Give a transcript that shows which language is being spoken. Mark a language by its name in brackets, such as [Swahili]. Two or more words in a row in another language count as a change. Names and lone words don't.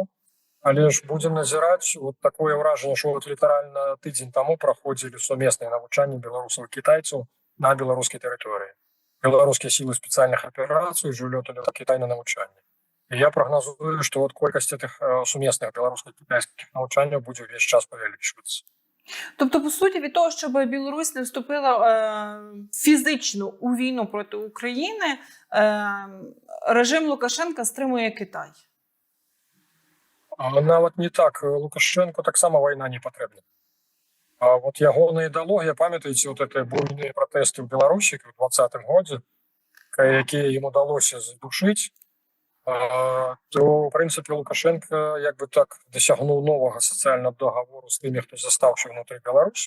[Belarusian] Але ж будзем назіраць такое ўражанне, што літаральна тыдзень таму праходзілі сумесныя навучанні беларусаў і кітайцаў на беларускай тэрыторыі. Беларускія сілы спецыяльных аперацый ўжо лёталі на Кітай на навучанні. І я прагназую, што колькасць гэтых сумесных беларуска-кітайскіх навучанняў будзе ўвесь час павялічвацца. [Ukrainian] Тобто, по суті, від того, щоб Білорусь не вступила фізично у війну проти України, режим Лукашенка стримує Китай. [Belarusian] Нават не так. Лукашенко таксама вайна не патрэбна. Вот ягоная ідэалогія, памятаеце, гэты буйныя пратэсты ў Беларусі ў 20-м годзе, якія ім удалося задушыць, то, в прынцыпе, Лукашенко дасягнуў новага сацыяльнага договору з тымі, хто застаўся ўнутры Беларусі.